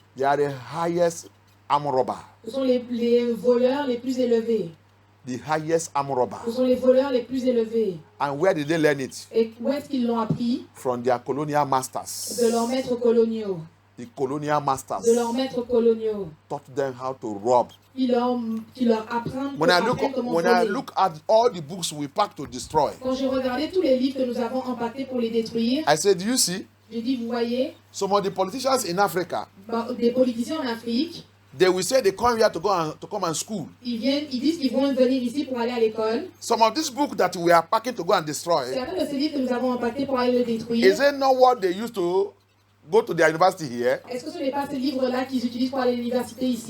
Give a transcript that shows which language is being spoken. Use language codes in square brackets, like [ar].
[en] they are the highest arm robber. [fr] ce sont les voleurs les plus élevés. [en] The highest arm robber. [fr] Ce sont les voleurs les plus élevés. [en] And where did they learn it? [fr] Et où est-ce qu'ils l'ont appris? [en] From their colonial masters. [fr] De leurs maîtres coloniaux. [en] The colonial masters [fr] De leurs maîtres coloniaux. [en] taught them how to rob. [fr] Qui leur apprennent [en] When I [fr] comment voler. [en] look at all the books we pack to destroy, [fr] Quand j'ai regardé tous les livres que nous avons empaquetés pour les détruire, [en] I said, you see, [fr] j'ai dit, vous voyez, [en] some of the politicians in Africa, [fr] des politiciens en Afrique, [en] they will say they come here to come and school. [fr] ils disent qu'ils vont venir ici pour aller à l'école. [en] Some of these books that we are packing to go and destroy, [fr] Certains de ces livres que nous avons empaquetés pour aller le détruire, [en] is it not what they used to go to their university here? [fr] est-ce que ce n'est pas ces livres-là qu'ils utilisent pour aller à l'université ici?